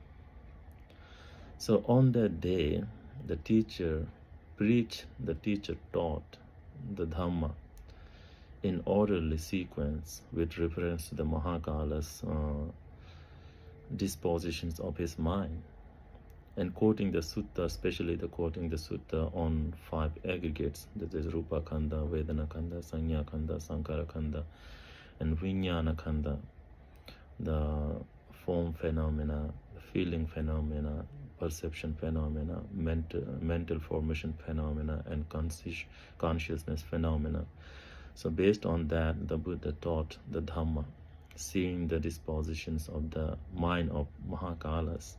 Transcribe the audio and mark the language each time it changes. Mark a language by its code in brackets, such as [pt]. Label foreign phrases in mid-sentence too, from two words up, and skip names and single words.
[en] So on that day, the teacher preached, the teacher taught the Dhamma in orderly sequence with reference to the Mahakala's dispositions of his mind, and quoting the sutta, especially quoting the sutta on 5 aggregates, that is [pi] Rupa Khanda, Vedana Khanda, Sanya Khanda, Sankara Khanda, [en] and [pi] Vijnana Khanda, [en] the form phenomena, feeling phenomena, perception phenomena, mental formation phenomena, and consciousness phenomena. So based on that, the Buddha taught the Dhamma, seeing the dispositions of the mind of Mahakalas.